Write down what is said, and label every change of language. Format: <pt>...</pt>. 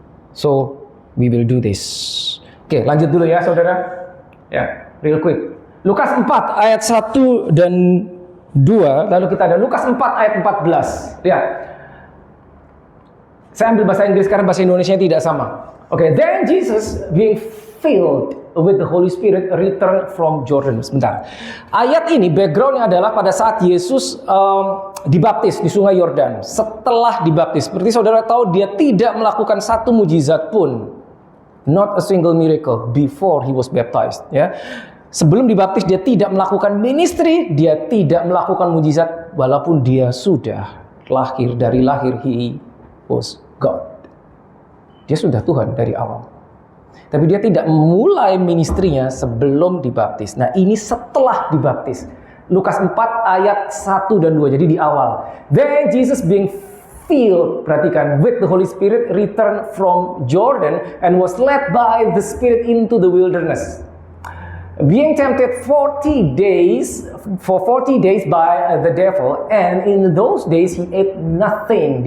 <en>So, we will do this.</en> <id>Oke, lanjut dulu ya saudara. Ya,</id> <en>real quick.</en> <id>Lukas 4 ayat 1 dan 2, lalu kita ada Lukas 4 ayat 14. Lihat. Saya ambil bahasa Inggris karena bahasa Indonesia tidak sama.</id> <en>Oke, then Jesus being filled with the Holy Spirit returned from Jordan.</en> <id>Sebentar. Ayat ini backgroundnya adalah pada saat Yesus dibaptis di Sungai Yordan. Setelah dibaptis, seperti saudara tahu, dia tidak melakukan satu mujizat pun.</id> <en>Not a single miracle before he was baptized.</en> <id>Ya. Sebelum dibaptis dia tidak melakukan ministry, dia tidak melakukan mujizat walaupun dia sudah lahir dari lahir,</id> <en>he was God.</en> <id>Dia sudah Tuhan dari awal. Tapi dia tidak memulai ministrinya sebelum dibaptis. Nah, ini setelah dibaptis. Lukas 4 ayat 1 dan 2. Jadi di awal.</id> <en>Then Jesus being filled,</en> <id>perhatikan,</id> <en>with the Holy Spirit returned from Jordan and was led by the Spirit into the wilderness. Being tempted 40 days by the devil, and in those days he ate nothing.</en>